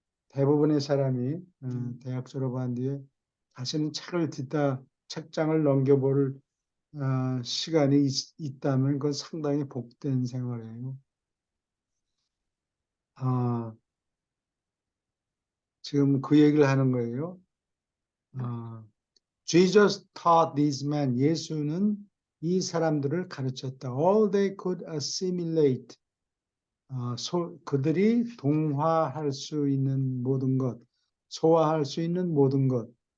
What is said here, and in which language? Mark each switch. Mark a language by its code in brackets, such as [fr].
[ko] 대부분의 사람이 대학 졸업한 뒤에 다시는 책장을 넘겨볼 시간이 있다면 그건 상당히 복된 생활이에요. 지금 그 얘기를 하는 거예요. [en] Jesus taught these men. [ko] 예수는 이 사람들을 가르쳤다. [en] All they could assimilate. [ko] 그들이 동화할 수 있는 모든 것, 소화할 수 있는 모든 것.